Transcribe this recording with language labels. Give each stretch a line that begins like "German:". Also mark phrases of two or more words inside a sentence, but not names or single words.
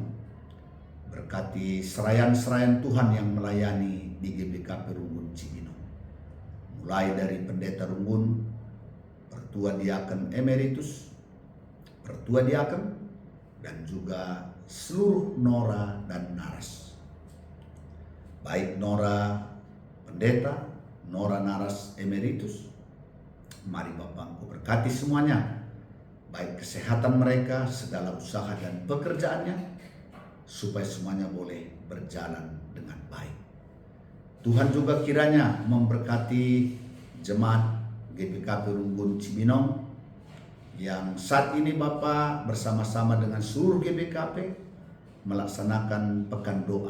Indonesian: Berkati serayan-serayan Tuhan yang melayani di GBKP Runggun Cibinong. Mulai dari Pendeta Runggun, Pertua Diaken Emeritus, Pertua Diaken, dan juga seluruh Nora dan Naras. Baik Nora Pendeta, Nora Naras Emeritus, mari Bapa Engkau berkati semuanya, baik kesehatan mereka, segala usaha dan pekerjaannya, supaya semuanya boleh berjalan dengan baik. Tuhan juga kiranya memberkati jemaat GBKP Runggun Cibinong yang saat ini Bapa bersama-sama dengan seluruh GBKP melaksanakan pekan doa.